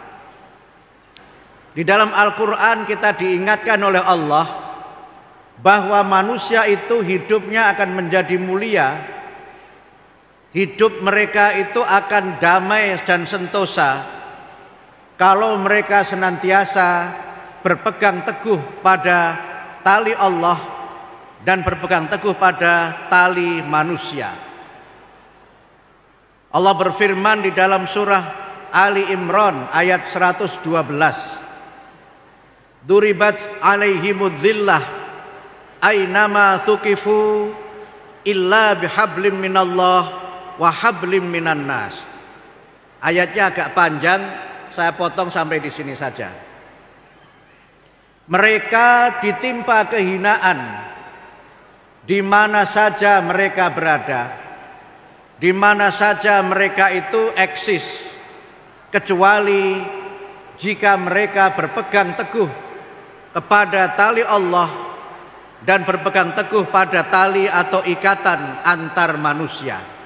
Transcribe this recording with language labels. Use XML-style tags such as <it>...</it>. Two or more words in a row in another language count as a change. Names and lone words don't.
<id>Di dalam Al-Quran kita diingatkan oleh Allah bahwa manusia itu hidupnya akan menjadi mulia, hidup mereka itu akan damai dan sentosa kalau mereka senantiasa berpegang teguh pada tali Allah dan berpegang teguh pada tali manusia. Allah berfirman di dalam surah Ali Imran ayat 112,</id> <ar>ضربت عليهم الذلة أينما ثقفوا إلا بحبل من الله وحبل من الناس.</ar> <id>Ayatnya agak panjang, saya potong sampai di sini saja. Mereka ditimpa kehinaan di mana saja mereka berada, di mana saja mereka itu eksis, kecuali jika mereka berpegang teguh kepada tali Allah dan berpegang teguh pada tali atau ikatan antar manusia.</id>